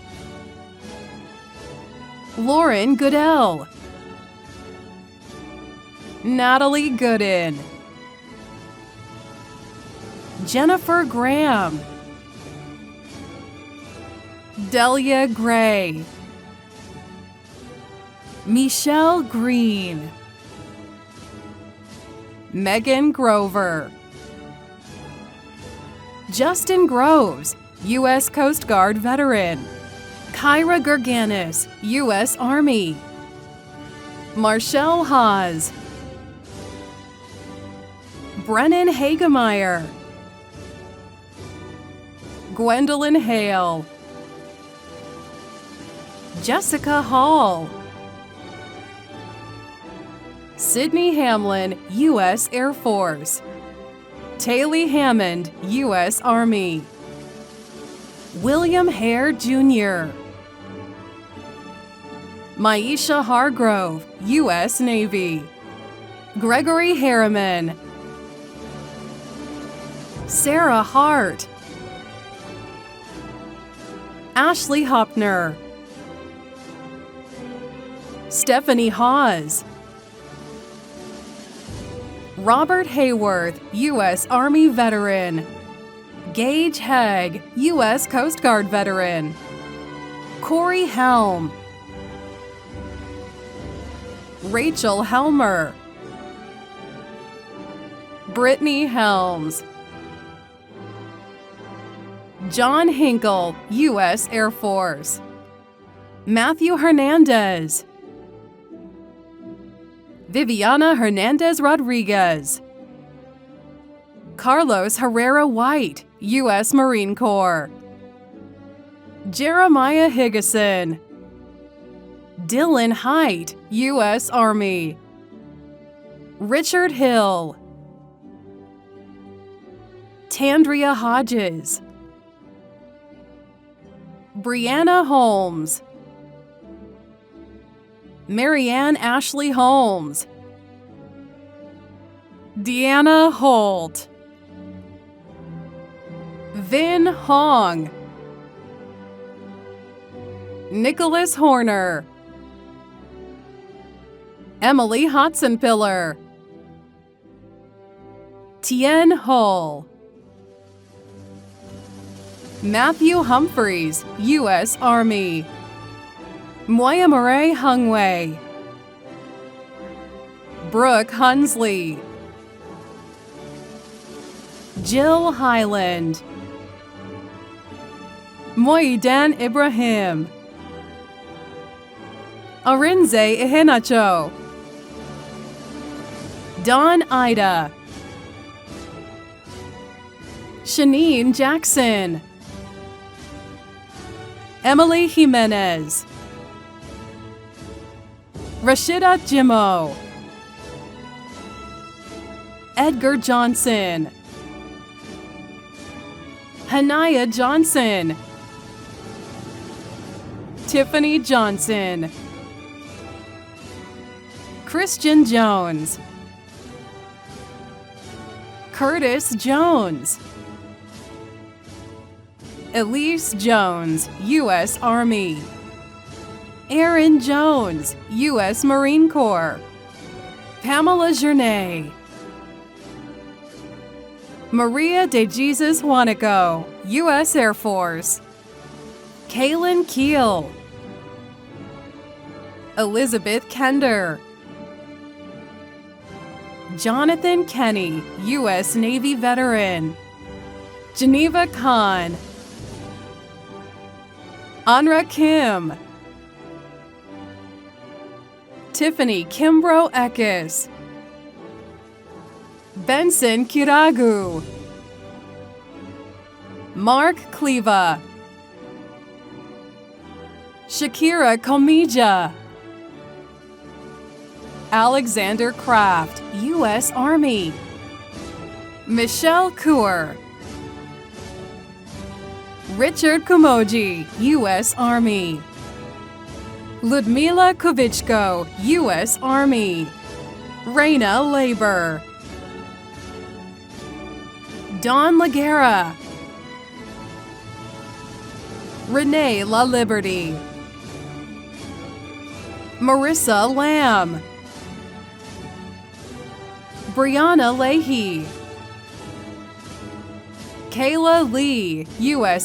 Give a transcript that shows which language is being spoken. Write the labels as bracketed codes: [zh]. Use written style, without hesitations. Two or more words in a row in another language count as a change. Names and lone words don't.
[en] Lauren Goodell, Natalie Gooden, Jennifer Graham, Delia Gray, Michelle Green, Megan Grover, Justin Groves, U.S. Coast Guard veteran, Kyra Gerganis, U.S. Army, Marshall Haas, Brennan Hagemeyer, Gwendolyn Hale, Jessica Hall, Sydney Hamlin, U.S. Air Force, Taylor Hammond, U.S. Army, William Hare, Jr., Maisha Hargrove, U.S. Navy, Gregory Harriman, Sarah Hart, Ashley Hopner, Stephanie Hawes, Robert Hayworth, U.S. Army veteran, Gage Hegg, U.S. Coast Guard veteran, Corey Helm, Rachel Helmer, Brittany Helms, John Hinkle, U.S. Air Force, Matthew Hernandez, Viviana Hernandez Rodriguez, Carlos Herrera White, U.S. Marine Corps, Jeremiah Higgison, Dylan Height, U.S. Army, Richard Hill, Tandria Hodges, Brianna Holmes, Marianne Ashley Holmes, Deanna Holt, Vin Hong, Nicholas Horner, Emily Hotzenpiller, Tien Hull, Matthew Humphreys, U.S. Army, Moya Murray Hungway, Brooke Hunsley, Jill Highland, Moidan Ibrahim, Arinze Ihenacho, Dawn Ida, Shanine Jackson, Emily Jimenez, Rashida Jimmo, Edgar Johnson, Hanaya Johnson, Tiffany Johnson, Christian Jones, Curtis Jones, Elise Jones, U.S. Army, Aaron Jones, U.S. Marine Corps, Pamela Journay, Maria de Jesus Juanico, U.S. Air Force, Kaylin Keel, Elizabeth Kender, Jonathan Kenny, U.S. Navy veteran, Geneva Khan, Anra Kim, Tiffany Kimbrough Eckes, Benson Kiragu, Mark Cleva, Shakira Komija, Alexander Kraft, U.S. Army, Michelle Kaur, Richard Kumoji, U.S. Army, Ludmila Kovichko, U.S. Army, Raina Labor, Dawn Laguerra, Renee La Liberty, Marissa Lamb, Brianna Leahy, Kayla Lee, U.S.